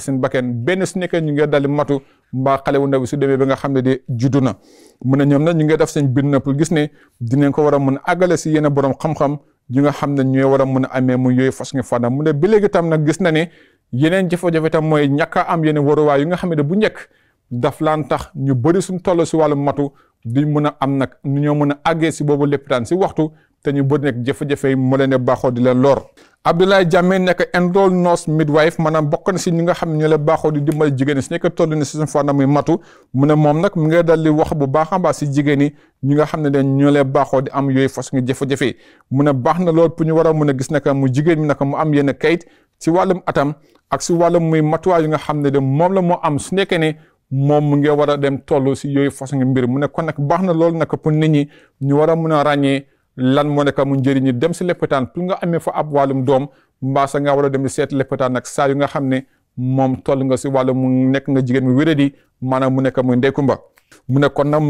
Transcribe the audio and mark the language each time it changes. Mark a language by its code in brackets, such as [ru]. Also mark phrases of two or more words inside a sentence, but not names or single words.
[wo] seen bakken benn su nekkee ñu ngi daldi matu mbaa xale wu ndaw su demee ba nga xam ne de juddu na mu ne ñoom nag ñu ngi def seen bind na pour gis ne dinañ ko war a mun a àggale si yenn borom xam-xam yi nga xam ne ñooy war a mun a amee mu yooyu fas nga fànna mu ne ba léegi tam nag gis na ne yeneen jafe-jafe tam mooy ñàkk a am yeneen waruwaay yu nga xam ne bu njëkk daf laan tax ñu bëri suñ toll si wàllu matu duñ mun a am nag nu ñoo mun a àggee si boobu lépitaan si waxtu te ñu bëri nekk jafe-jafe yi moo leen baaxoo di leen lor Abdoulaye Jammeh nekk [en] enrolled nurse midwife [wo] maanaam bokk na si ñi nga xam ne ñoo leen baaxoo di dimbali jigéen ñi si nekk toll ni si seen fànn muy matu mu ne moom nag mu ngi dal di wax bu baax a baax si jigéen ñi ñi nga xam ne dañ ñoo leen baaxoo di am yooyu façon jafe-jafe mu ne baax na lool pour ñu war a mun a gis naka mu jigéen mi naka mu am yenn kayit si wàllum atam ak si wàllum muy matuwaay yu nga xam ne de moom la moo am su nekkee ne moom mu ngi war a dem toll si yooyu façon mbir mu ne kon nag baax na loolu nag pour nit ñi ñu war a mun a ràññee lan moo nekk mu njëriñi dem si lopitaan pour nga amee fa ab wàllum doom mbaa sa nga war a dem di seet lopitaan nag saa yu nga xam ne moom toll nga si wàllu mu nekk nga jigéen mu wéradi maanaam mu nekk muy ndeykumba mu ne kon nag mu